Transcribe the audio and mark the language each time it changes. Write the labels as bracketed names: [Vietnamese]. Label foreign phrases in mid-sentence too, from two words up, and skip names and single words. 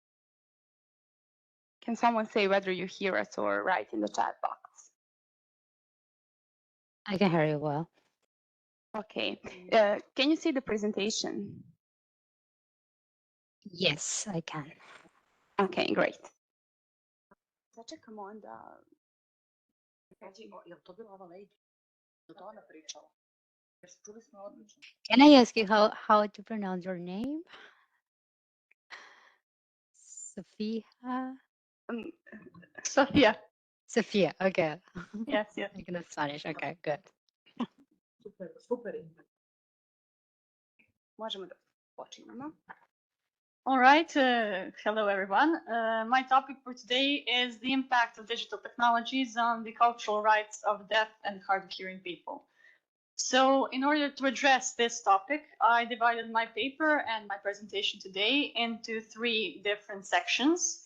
[English] Can someone say whether you hear us or write in the chat box? I can hear you well. Okay, can you see the presentation? Yes, I can. Okay, great. [Serbian] Sačekamo onda. Jel to bila ova Leydi? Je to ona pričala? Jer čuli smo odlično. [English] Can I ask you how to pronounce your name? Sofia? Sofia. Sofia, okay. Yes. Like in Spanish, okay, good. Super. [Serbian] Možemo da počinemo. [English] All right. Hello, everyone. My topic for today is the impact of digital technologies on the cultural rights of deaf and hard of hearing people. So in order to address this topic, I divided my paper and my presentation today into 3 different sections.